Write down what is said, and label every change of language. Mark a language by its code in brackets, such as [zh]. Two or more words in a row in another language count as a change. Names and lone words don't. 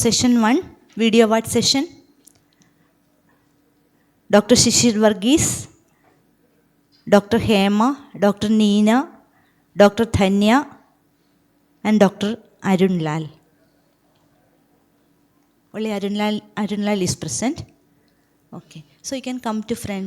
[en] session 1, video award session. Dr. Shishir Varghese, Dr. Hema, Dr. Neena, Dr. Thanya, and Dr. Arun Lal. Only Arun Lal is present. Okay, so you can come to front.